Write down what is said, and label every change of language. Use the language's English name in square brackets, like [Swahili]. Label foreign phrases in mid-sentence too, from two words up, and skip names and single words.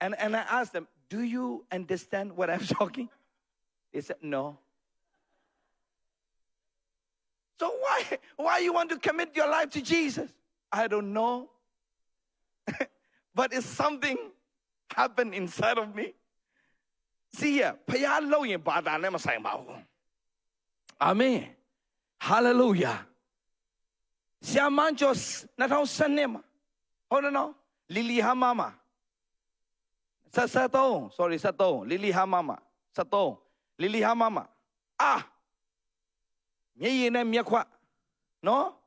[English] And I asked them, do you understand what I'm talking? They said, no. So why you want to commit your life to Jesus? I don't know. But it's something happened inside of me. See here, [Burmese] ဘုရားလုပ်ရင်ဘာသာနဲ့မဆိုင်ပါဘူး Amen. Hallelujah. ဆရာမန်းကျော်2012မှာဟုတ်တယ်နော်လီလီဟာမမှာ73 sorry 73လီလီဟာမမှာ73လီလီဟာမမှာမျက်ရည်နဲ့မျက်ခွနော်